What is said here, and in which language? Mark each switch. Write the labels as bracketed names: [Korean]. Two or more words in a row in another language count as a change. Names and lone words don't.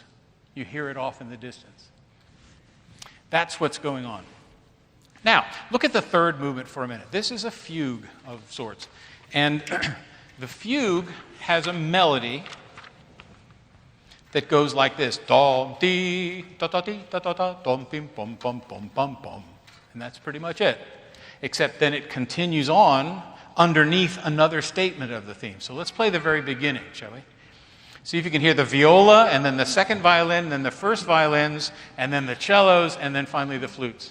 [English] You hear it off in the distance. That's what's going on. Now, look at the third movement for a minute. This is a fugue of sorts. And the fugue has a melody that goes like this. Dom, dee, da, da, dee, da, da, da, dom, bim, bum, bum, bum, bum, bum. And that's pretty much it. Except then it continues on underneath another statement of the theme. So let's play the very beginning, shall we? See if you can hear the viola, and then the second violin, and then the first violins, and then the cellos, and then finally the flutes.